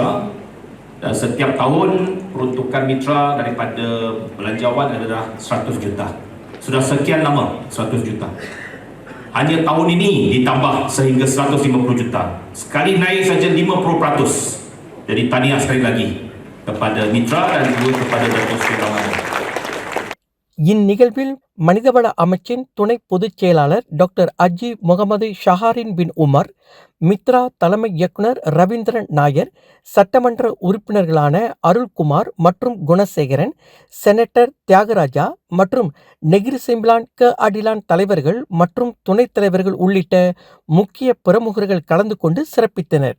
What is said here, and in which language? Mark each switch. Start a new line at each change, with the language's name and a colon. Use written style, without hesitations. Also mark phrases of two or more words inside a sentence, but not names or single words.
Malay: Dan setiap tahun peruntukan Mitra daripada belanjawan adalah 100 juta. Sudah sekian lama 100 juta. Hanya tahun ini ditambah sehingga 150 juta. Sekali naik saja 50%. Jadi tahniah sekali lagi kepada Mitra dan juga kepada Datuk Seri Ramanan.
Tamil: இந்நிகழ்வில் மனிதவள அமைச்சின் துணை பொதுச் செயலாளர் டாக்டர் அஜி முகமது ஷஹாரின் பின் உமர், மித்ரா தலைமை இயக்குனர் ரவீந்திரன் நாயர், சட்டமன்ற உறுப்பினர்களான அருள்குமார் மற்றும் குணசேகரன், செனட்டர் தியாகராஜா மற்றும் நெகிரி சிம்பிளான் அடிலான் தலைவர்கள் மற்றும் துணைத் தலைவர்கள் உள்ளிட்ட முக்கிய பிரமுகர்கள் கலந்து கொண்டு சிறப்பித்தனர்.